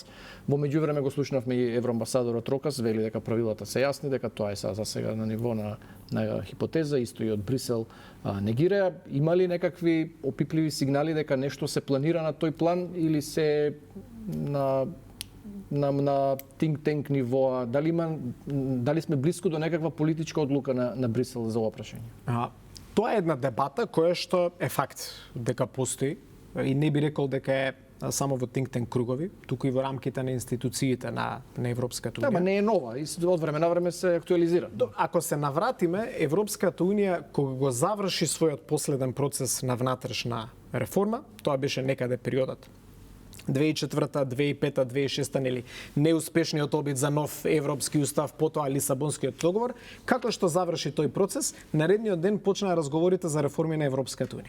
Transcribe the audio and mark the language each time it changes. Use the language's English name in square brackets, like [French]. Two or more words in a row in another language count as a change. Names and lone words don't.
[Macedonian] Во меѓувреме го слушнавме и евроамбасадорот Рокас, вели дека правилата се јасни, дека тоа е за сега на ниво на хипотеза, исто и од Брисел негира. Има ли некакви опипливи сигнали дека нешто се планира на тој план или се на [English] think tank [Macedonian] ниво? Дали сме блиску до некаква политичка одлука на Брисел за ова прашање? Тоа е една дебата која што е факт дека постои и не би рекол дека е само во [English] think tank [Macedonian] кругови, туку и во рамките на институциите на Европската унија. Да, не е нова, и од време на време се актуализира. Ако се навратиме, Европската унија кога го заврши својот последен процес на внатрешна реформа, тоа беше некаде периодот 2004, 2005, 2006, нели, неуспешниот обид за нов европски устав, потоа Лисабонскиот договор, како што заврши тој процес, наредниот ден почнаа разговорите за реформи на Европската унија.